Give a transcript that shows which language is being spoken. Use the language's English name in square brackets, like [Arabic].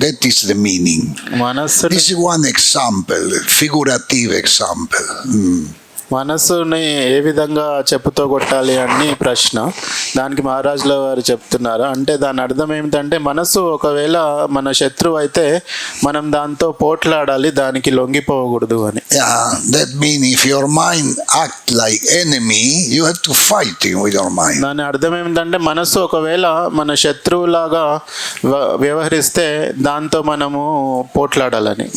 [English] That is the meaning. This is one example, figurative example. [Telugu] మనసుని ఏ విధంగా చెప్పుతో కొట్టాలి అని ప్రశ్న. దానికి మహారాజుల వారు చెప్తున్నారు. అంటే దాని అర్థం ఏమిటంటే మనసు ఒకవేళ మన శత్రువు అయితే మనం దాంతో పోట్లాడాలి, దానికి లొంగిపోకూడదు అని. [English] Yeah, that means if your mind act like enemy, you have to fight him with your mind. [Telugu] దాని అర్థం ఏమిటంటే మనసు ఒకవేళ మన శత్రువులాగా వ్యవహరిస్తే దాంతో మనము పోట్లాడాలని.